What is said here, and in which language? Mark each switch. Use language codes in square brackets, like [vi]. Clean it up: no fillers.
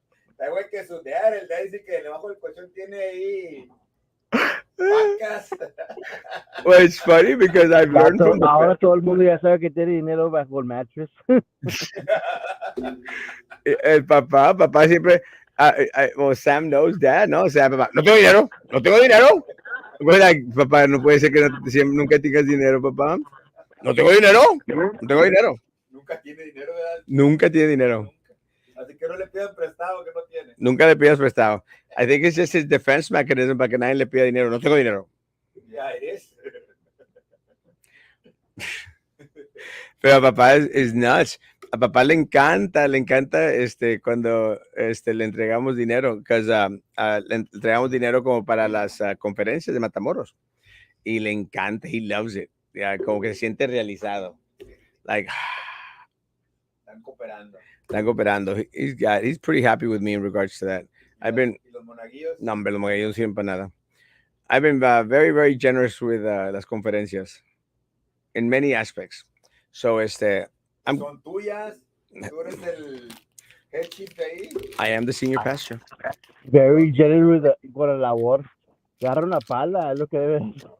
[es] Está güey que sudear, el día dice que debajo del colchón tiene ahí vacas. [en] Well, it's funny because I've learned from the [es] Ahora todo el mundo ya sabe que tiene dinero bajo el mattress. el papá siempre, [en] well, Sam knows dad, [es] ¿no? O sea, papá, no tengo dinero, no tengo dinero. Pues, like, papá, no puede ser que nunca tengas dinero, papá. No tengo dinero, no tengo dinero. Nunca tiene dinero, ¿verdad? Nunca tiene dinero. Así que no le pidan prestado que no tiene. Nunca le pidas prestado. [en] I think it's just his defense mechanism [es] para que nadie le pida dinero. No tengo dinero. Ya es. Pero a papá es nuts. A papá le encanta cuando le entregamos dinero, [en] because [es] le entregamos dinero como para las conferencias de Matamoros. Y le encanta, [en] he loves it. [es] Como que se siente realizado. [en] Like, [es] Están cooperando. están cooperando. [en] He's pretty happy with me in regards to that. I've been, [es] ¿Y los monaguillos? no, hombre, los monaguillos no sirven para nada. [en] I've been very, very generous with [es] las conferencias [en] in many aspects. So, I'm, [es] Son tuyas. Tú eres el [en] head chief [es] de ahí. [en] I am the senior pastor. Very generous [es] con la labor. Agarra una pala, es lo que debe.